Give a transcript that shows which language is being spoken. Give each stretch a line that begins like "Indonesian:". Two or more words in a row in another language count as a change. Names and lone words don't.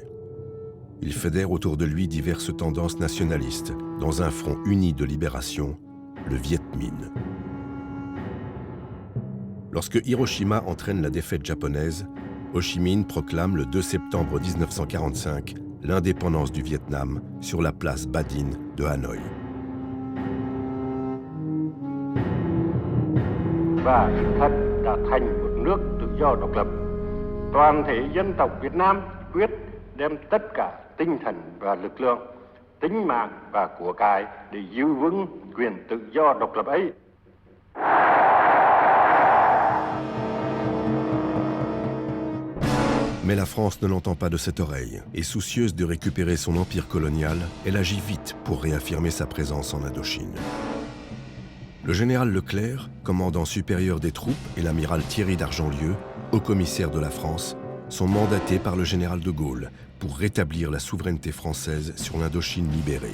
French: Il fédère autour de lui diverses tendances nationalistes dans un front uni de libération, le Viet Minh. Lorsque Hiroshima entraîne la défaite japonaise, Ho Chi Minh proclame le 2 septembre 1945 l'indépendance du Vietnam sur la place Ba Dinh de Hanoï.
Vietnamese: Và sự thật đã thành một nước tự do độc lập. Toàn thể dân tộc Việt Nam quyết đem tất cả tinh thần và lực lượng, tính mạng và của cải để giữ vững quyền tự do độc lập ấy.
French: Mais la France ne l'entend pas de cette oreille, et soucieuse de récupérer son empire colonial, elle agit vite pour réaffirmer sa présence en Indochine. Le général Leclerc, commandant supérieur des troupes, et l'amiral Thierry d'Argentlieu, haut-commissaire de la France, sont mandatés par le général de Gaulle pour rétablir la souveraineté française sur l'Indochine libérée.